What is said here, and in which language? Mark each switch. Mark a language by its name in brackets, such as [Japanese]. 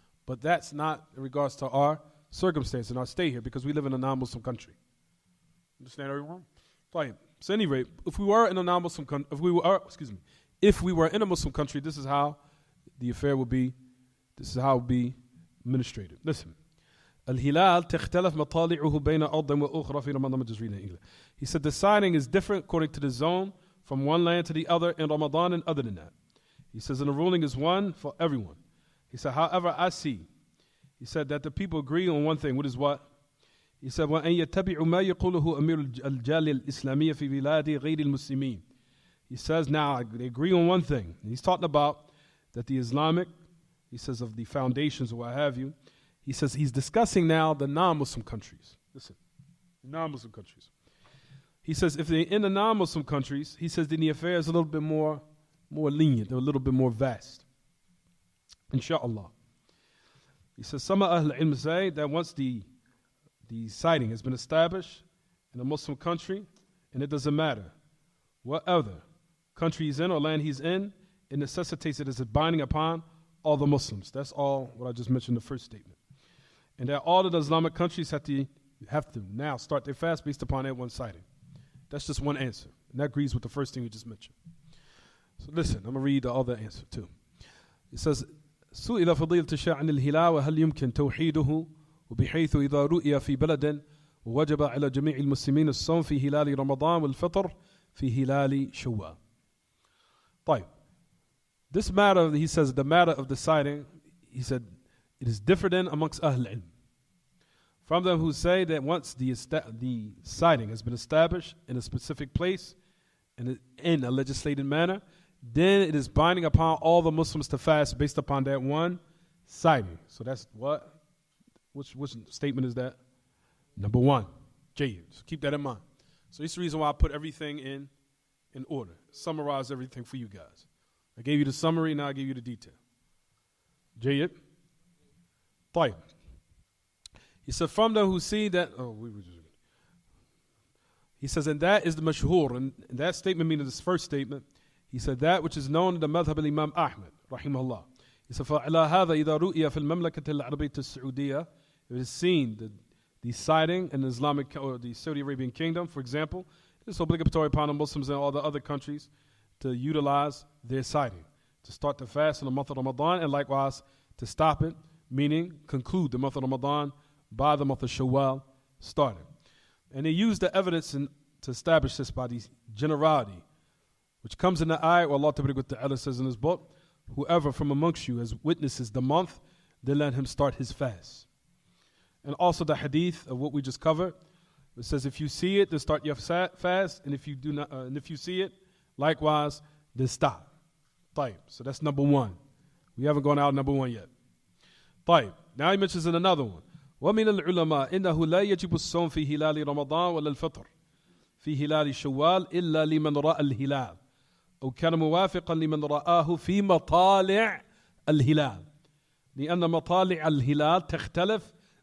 [English] But that's not in regards to our circumstance and our stay here, because we live in a non-Muslim country. Understand everyone? طيب. So at any rate, if we were in a non-Muslim country, if we were in a Muslim country, this is how the affair will be, this is how it will be administrated. Listen. [Arabic] الهلال تختلف مطالعه بين أرض وأخرى في رمضان. [English] Just reading in English. He said the sighting is different according to the zone from one land to the other in Ramadan and other than that. He says, and the ruling is one for everyone. He said, however, I see. He said that the people agree on one thing. What is what? He said, [Arabic] وأن يتبعوا ما يقوله أمير الجالية الإسلامية في بلاد غير المسلمين. [English] He says now they agree on one thing. And he's talking about that the Islamic, he says of the foundations or what have you. He says he's discussing now the non-Muslim countries. Listen, the non-Muslim countries. He says if they're in the non-Muslim countries, he says then the affair is a little bit more lenient, they're a little bit more vast. Inshallah. He says some of Ahl al-Ilm say that once the sighting has been established in a Muslim country, and it doesn't matter what other country he's in or land he's in, it necessitates it as a binding upon all the Muslims. That's all what I just mentioned in the first statement. And that all of the Islamic countries have to now start their fast based upon that one sighting. That's just one answer. And that agrees with the first thing we just mentioned. So listen, I'm going to read the other answer too. It says, [Arabic] سئل فضيلة الشيخ عن الهلال وهل يمكن توحيده وبحيث إذا رؤي في بلد ووجب على جميع المسلمين الصوم في هلال رمضان والفطر في هلال شوال. طيب. [English] This matter, he says, the matter of the sighting, he said, it is different amongst Ahl al-Ilm. From them who say that once the sighting has been established in a specific place and in a legislated manner, then it is binding upon all the Muslims to fast based upon that one sighting. So that's what? Which statement is that? Number 1. Jayyid. So keep that in mind. So this is the reason why I put everything in order. Summarize everything for you guys. I gave you the summary, now I give you the detail. [Arabic] Jayyid. طيب. [English] He said, from them who see that, he says, and that is the mashhur, and that statement meaning this first statement, he said, that which is known in the madhab al-Imam Ahmad, rahimahullah. He said, [Arabic] فَعَلَى هَذَا إِذَا رُؤِيَ فِي الْمَمْلَكَةِ الْعَرَبِيَّةِ السَّعُودِيَّةِ. [English] It is seen, the sighting in the Islamic, or the Saudi Arabian kingdom, for example, it is obligatory upon the Muslims in all the other countries to utilize their sighting, to start the fast in the month of Ramadan, and likewise to stop it, meaning conclude the month of Ramadan by the month of Shawwal starting. And they use the evidence to establish this by the generality, which comes in the ayah where Allah Ta'ala says in his book, whoever from amongst you has witnesses the month, then let him start his fast. And also the hadith of what we just covered, it says if you see it, then start your fast, and if you do not, and if you see it, likewise, then stop. طيب. So that's number 1. We haven't gone out number 1 yet. [Arabic] طيب. [English] Now he mentions in another one. [Arabic] ومن العلماء إنه لا يجب الصوم في هلال رمضان ولا الفطر في هلال شوال إلا لمن رأى الهلال أو كان موافقا لمن رآه في مطالع الهلال لأن مطالع الهلال تختلف